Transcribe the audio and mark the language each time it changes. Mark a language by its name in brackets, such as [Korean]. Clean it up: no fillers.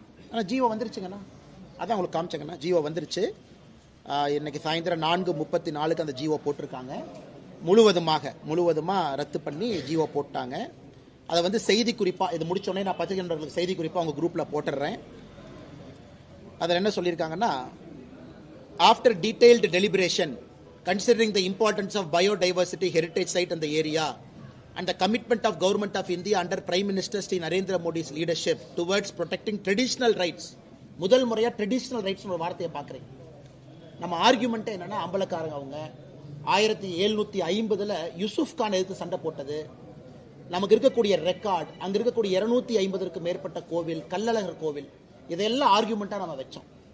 [Tamil] ஆனால் ஜியோ வந்துருச்சுங்கண்ணா, அதான் உங்களுக்கு காமிச்சங்கண்ணா. ஜியோ வந்துருச்சு. இன்னைக்கு சாயந்தரம் 4:34 அந்த ஜியோ போட்டிருக்காங்க. முழுவதுமாக ரத்து பண்ணி ஜியோ போட்டாங்க. அதை வந்து செய்தி குறிப்பாக இது முடிச்சோடனே நான் பத்திரிகை நண்பர்களுக்கு செய்தி குறிப்பாக அவங்க குரூப்பில் போட்டுடுறேன். அதில் என்ன சொல்லியிருக்காங்கன்னா, [English] after detailed deliberation considering the importance of biodiversity heritage site [Tamil] அந்த area [English] and the commitment of government of India under Prime Minister Sri Narendra Modi's leadership towards protecting traditional rights. [Tamil] முதல் முறையா ட்ரெடிஷனல் ரைட்ஸ் ஒரு வார்த்தையை பார்க்குறேன். நம்ம argument என்னன்னா, அம்பலக்காரங்க அவங்க 1750 யூசுப் கான் எதிர்த்து சண்டை போட்டது, நமக்கு இருக்கக்கூடிய ரெக்கார்ட், அங்க இருக்கக்கூடிய 250க்கு மேற்பட்ட கோவில், கல்லழகர் கோவில், இதெல்லாம் ஆர்கியூமெண்டா நம்ம வச்சோம்.